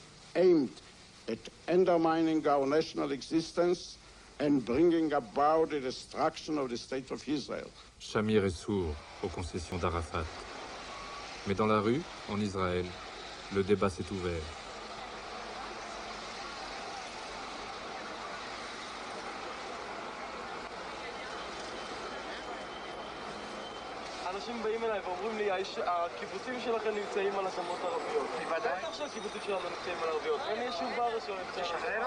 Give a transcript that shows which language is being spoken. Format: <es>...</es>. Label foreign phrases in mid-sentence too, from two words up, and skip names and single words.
<en>aimed at undermining our national existence and bringing about the destruction of the state of Israel.</en> <fr>Shamir est sourd aux concessions d'Arafat. Mais dans la rue, en Israël, le débat s'est ouvert.</fr> <he>אנשים באים אליי ואומרים לי, הקיבוצים שלכם נמצאים על אדמות ערביות. בוודאי. בטח שהקיבוצים שלנו נמצאים על ערביות. אין יישוב בארץ שלא נמצאים על ערביות.</he>